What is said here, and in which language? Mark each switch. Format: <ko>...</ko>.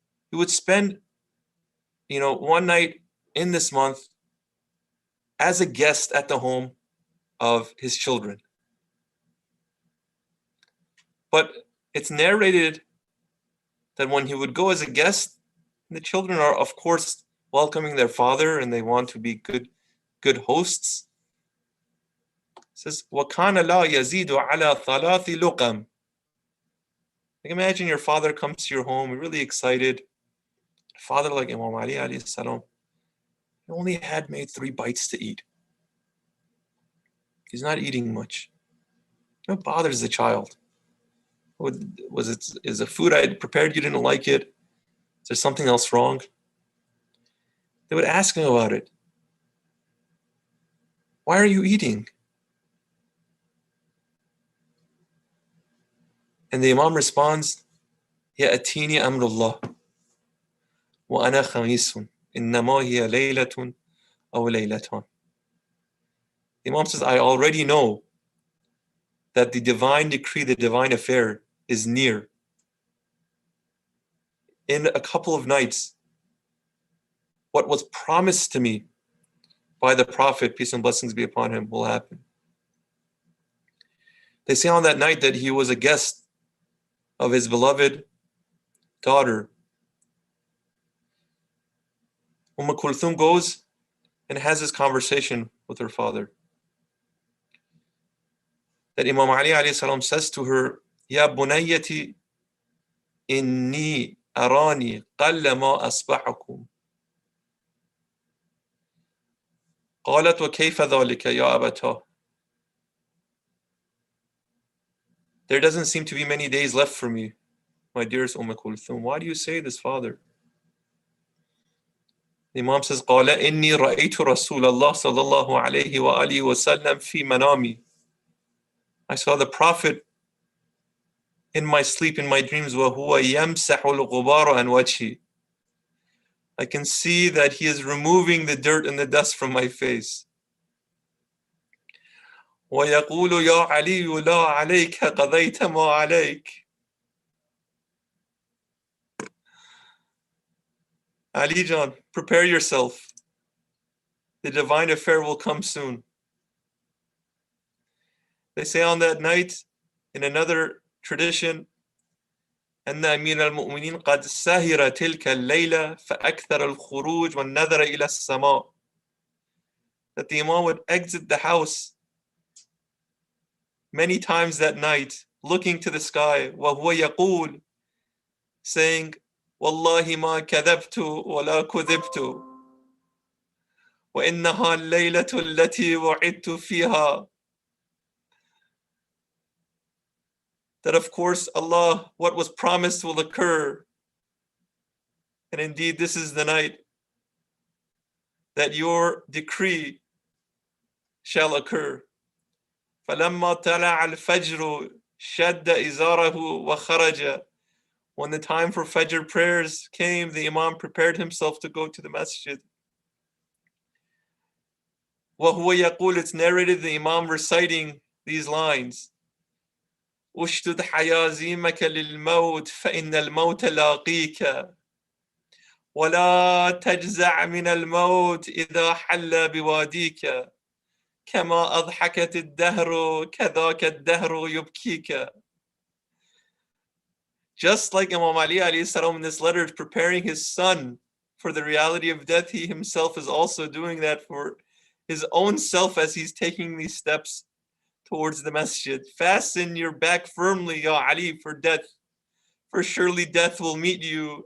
<en>He would spend, one night in this month as a guest at the home of his children. But it's narrated that when he would go as a guest, the children are, of course, welcoming their father and they want to be good hosts. It says,</en> <ar>وَكَانَ لَا يَزِيدُ عَلَى ثَلَاثِ لُقَمٍ.</ar> <en>Like, imagine your father comes to your home, really excited. Father, like Imam Ali alayhi salam, he only had made 3 bites to eat. He's not eating much. What bothers the child? Is the food I had prepared, you didn't like it? Is there something else wrong? They would ask him about it. Why are you eating? And the Imam responds,</en> <ar>يَأْتِينِي أَمْرُ اللَّهِ وَأَنَا خَمِيسٌ إِنَّمَا هِيَ لَيْلَةٌ أَوْ لَيْلَتَانِ.</ar> <en>The Imam says, I already know that the divine decree, the divine affair is near. In a couple of nights, what was promised to me by the Prophet, peace and blessings be upon him, will happen. They say on that night that he was a guest of his beloved daughter. Kulthum goes and has this conversation with her father. That Imam Ali alayhi salam says to her,</en> <ar>Ya bunayyati inni arani qalla ma asbahukum. قالت وكيف ذلك يا أبتاه.</ar> <en>There doesn't seem to be many days left for me, my dearest Kulthum. Why do you say this, father? The Imam says,</en> <ar>قال إني رأيت رسول الله صلى الله عليه وآله وسلم في منامي.</ar> <en>I saw the Prophet in my sleep, in my dreams,</en> <ar>وهو يمسح الغبار عن وجهي.</ar> <en>I can see that he is removing the dirt and the dust from my face.</en> <ar>ويقول يا علي لا عليك قضيت ما عليك.</ar> <en>Ali John, prepare yourself. The divine affair will come soon. They say on that night, in another tradition,</en> <ar>أن أمير المؤمنين قد سهر تلك الليلة فأكثر الخروج والنظر إلى السماء.</ar> <en>That the Imam would exit the house many times that night, looking to the sky,</en> <ar>وهو يقول,</ar> <en>saying,</en> <ar>والله ما كذبت ولا كذبت وإنها الليلة التي وعدت فيها.</ar> <en>That of course Allah, what was promised will occur. And indeed this is the night that your decree shall occur.</en> <ar>فَلَمَّا طَلَعَ الْفَجْرُ شَدَّ إِزَارَهُ وَخَرَجَ.</ar> <en>When the time for Fajr prayers came, the Imam prepared himself to go to the masjid.</en> <ar>وَهُوَ يَقُولُ,</ar> <en>it's narrated the Imam reciting these lines.</en> <ar>اشدد حيازيمك للموت فإن الموت لاقيك ولا تجزع من الموت إذا حل بواديك كما أضحكت الدهر كذاك الدهر يبكيك.</ar> <en>Just like Imam Ali alayhi salam in this letter is preparing his son for the reality of death, he himself is also doing that for his own self as he's taking these steps towards the masjid. Fasten your back firmly, Ya Ali, for death, for surely death will meet you.</en>